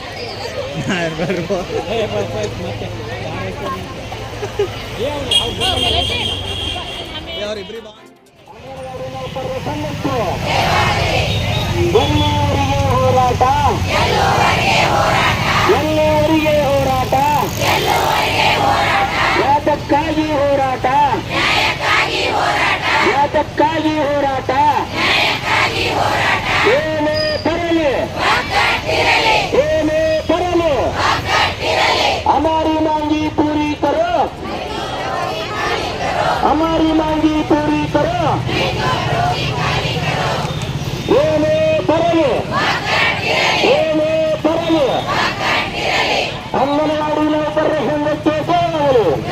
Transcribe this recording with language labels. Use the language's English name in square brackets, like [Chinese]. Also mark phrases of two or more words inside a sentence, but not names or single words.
[Kannada] ಹೋರಾಟ ಎಲ್ಲವರಿಗೆ ಹೋರಾಟ ಯಾತಕ್ಕಾಗಿ ಹೋರಾಟ ಯಾತಕ್ಕಾಗಿ ಹೋರಾಟ ಏನೇ ಬರಲಿ ಏನೇ ಬರಲಿ [Hindi] हमारी मांगी पूरी करो हमारी मांगी पूरी करो [Kannada] ಏನೇ ಬರಲಿ ಏನೇ ಬರಲಿ ಅಂಗನವಾಡಿ ನೌಕರರ ಸಂಘಕ್ಕೆ ಸೇವಗಳು